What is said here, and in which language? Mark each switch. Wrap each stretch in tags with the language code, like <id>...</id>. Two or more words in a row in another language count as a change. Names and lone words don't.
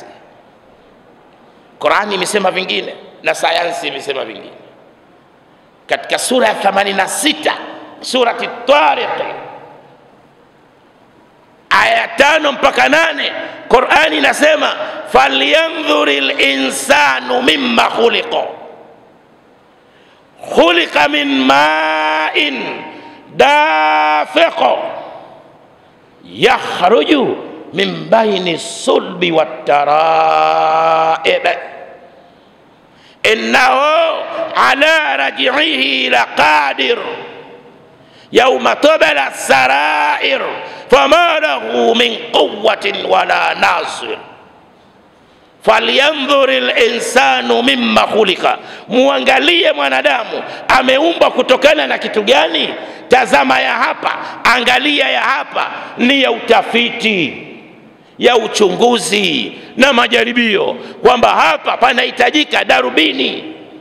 <sw>Qur'ani imesema vingine na sayansi imesema vingine. Katika sura ya 86, surati Tariq, aya 5 mpaka 8, Qur'ani inasema</sw> <ar>فلينظر الإنسان مم خلق, خلق من ماء دافق يخرج من بين الصلب والترائب إنه على رجعه لقادر يوم تبلى السرائر فما له من قوة ولا ناصر. فلينظر الإنسان مم خلق,</ar> <sw>muangalie mwanadamu ameumbwa kutokana na kitu gani. Tazama ya hapa, angalia ya hapa, ni ya utafiti, ya uchunguzi na majaribio, kwamba hapa panahitajika darubini.</sw>